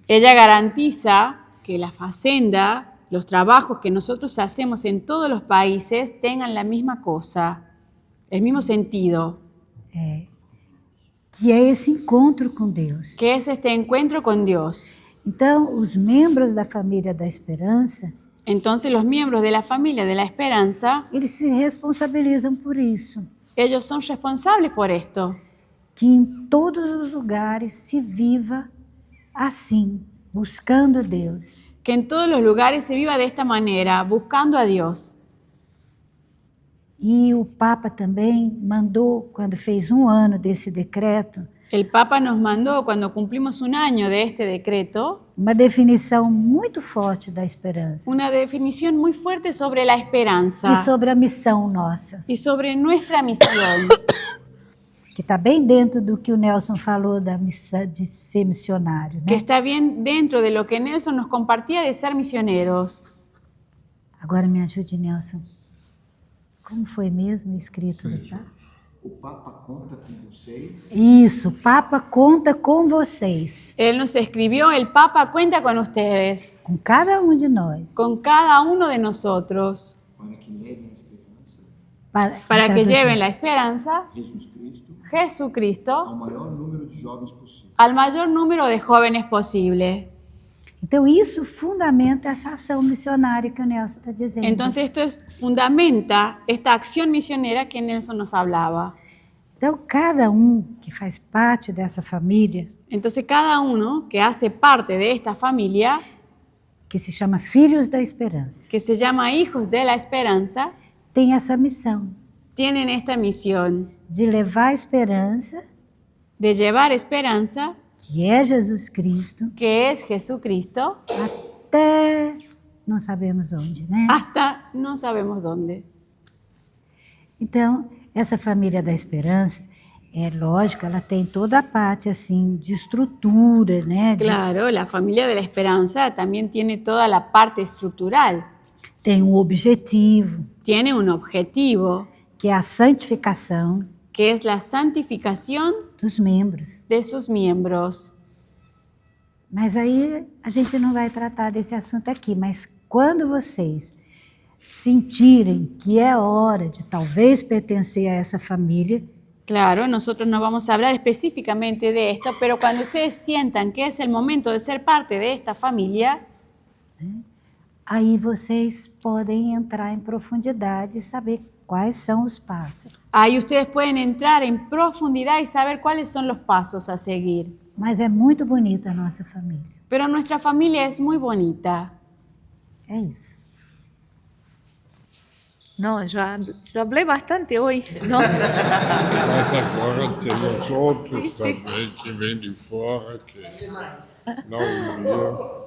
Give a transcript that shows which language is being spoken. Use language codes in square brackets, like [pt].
[es] ella garantiza que la facenda, los trabajos que nosotros hacemos en todos los países tengan la misma cosa, el mismo sentido, [pt] Que é esse encontro com Deus. [es] que es este encuentro con Dios. [pt] Então, os membros da família da Esperança, [es] Entonces los miembros de la familia de la esperanza, [pt] eles se responsabilizam por isso, [es] ellos son responsables por esto, [pt] que em todos os lugares se viva assim, buscando Deus. [es] que en todos los lugares se viva de esta manera, buscando a Dios. [pt] E o Papa também mandou, quando fez 1 ano desse decreto, [es] El Papa nos mandó, cuando cumplimos 1 año de este decreto, [pt] uma definição muito forte da esperança [es] una definición muy fuerte sobre la esperanza [pt] e sobre a missão nossa, [es] y sobre nuestra misión, [pt] que está bem dentro do que o Nelson falou da missão de ser missionário, que né? [es] está bien dentro de lo que Nelson nos compartía de ser misioneros. [pt] Agora me ajude, Nelson. Como foi mesmo escrito do Papa? O Papa conta com vocês. Isso, o Papa conta com vocês, [es] Él nos escribió, el Papa cuenta con ustedes, [pt] com cada um de nós, [es] con cada uno de nosotros, [pt] Para que levem a esperança, [es] para que [pt] traduzir. [es] lleven la esperanza, [pt] Jesus Cristo, [es] Jesucristo, [pt] ao maior número de jovens possível. [es] al mayor número de jóvenes posible. [pt] Então, isso fundamenta essa ação missionária que o Nelson está dizendo. [es] Entonces esto fundamenta esta acción misionera que Nelson nos hablaba. [pt] Então, cada um que faz parte dessa família, [es] Entonces cada uno que hace parte de esta familia, [pt] que se chama Filhos da Esperança, [es] que se llama Hijos de la Esperanza, [pt] tem essa missão [es] tienen esta misión [pt] de levar a esperança, [es] de llevar esperanza, [pt] que é Jesus Cristo, [es] que es Jesucristo, [pt] até não sabemos onde, né? [es] hasta no sabemos dónde. [pt] Então, essa família da esperança, é lógico, ela tem toda a parte assim de estrutura, né? [es] Claro, la familia de la esperanza también tiene toda la parte estructural, [pt] Tem um objetivo, [es] tiene un objetivo, [pt] que é a santificação [es] que es la santificación [pt] dos membros. [es] de sus miembros. [pt] Mas aí a gente não vai tratar desse assunto aqui, mas quando vocês sentirem que é hora de talvez pertencer a essa família, [es] Claro, nosotros no vamos a hablar específicamente de esto, pero cuando ustedes sientan que es el momento de ser parte de esta familia, [pt] aí vocês podem entrar em profundidade e saber quais são os passos. [es] ahí ustedes pueden entrar en profundidad y saber cuáles son los pasos a seguir. [pt] Mas é muito bonita a nossa família. [es] Pero nuestra familia es muy bonita. [pt] É isso. [es] No, yo hablé bastante hoy, ¿no? [pt] Mas agora tem os outros também que vêm de fora, que não ouviram.